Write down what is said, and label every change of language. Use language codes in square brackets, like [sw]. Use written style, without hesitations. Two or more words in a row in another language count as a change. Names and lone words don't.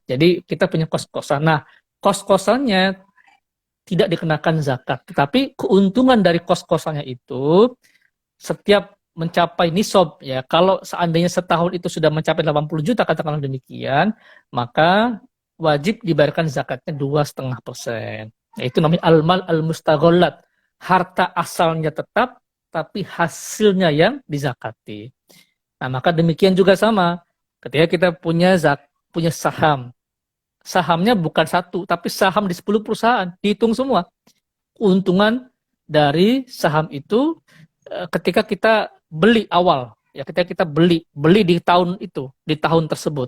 [id] Jadi kita punya kos-kosan. Nah, kos-kosannya tidak dikenakan zakat, tetapi keuntungan dari kos-kosannya itu setiap mencapai nisab ya. Kalau seandainya setahun itu sudah mencapai 80 juta katakanlah demikian, maka wajib dibayarkan zakatnya 2,5%. [ar] Nah, itu namanya المال المستغلات. [id] Harta asalnya tetap tapi hasilnya yang dizakati. Nah, maka demikian juga sama. Ketika kita punya saham, sahamnya bukan satu, tapi saham di 10 perusahaan, dihitung semua. Keuntungan dari saham itu ketika kita beli awal, ya ketika kita beli di tahun itu, di tahun tersebut.